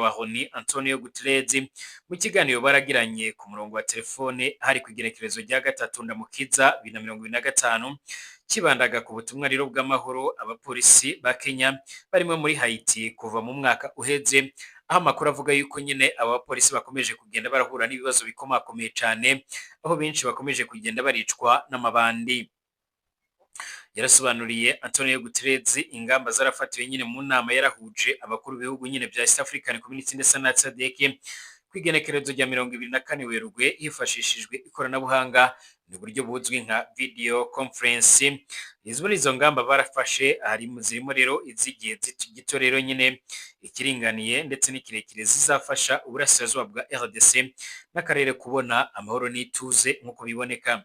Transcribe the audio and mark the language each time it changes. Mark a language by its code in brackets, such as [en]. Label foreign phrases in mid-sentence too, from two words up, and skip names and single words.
[rn] wa ONU Antonio Guterres mu kiganiro baragiranye ku murongo wa telefone hari ku igenekerezo rya 3 Ndamukiza 2025, kibandaga ku butumwa rero bw'amahoro abapolisi ba Kenya barimo muri Haiti kuva mu mwaka uheze, aho amakuru avuga yuko nyine abapolisi bakomeje kugenda barahura n'ibibazo bikomakomeye cyane, aho benshi bakomeje kugenda baricwa n'amabandi. [rw] Yarasobanuriye Antonio Guterres ingamba zarafatiwe nyine mu nama yarahuje abakuru b'ibihugu nyine bya [en] East African Community [rw] ndetse na SADC kwigenekerezo rya 24 Werurwe hifashishijwe ikoranabuhanga n'uburyo buzwi nka [en] video conference. [rw] Izo ngamba barafashe zirimo rero izigiye gito rero nyine ikiringaniye ndetse n'ikirekire zizafasha uburasirazuba bwa RDC n'akarere kubona amahoro n'ituze nk'uko biboneka.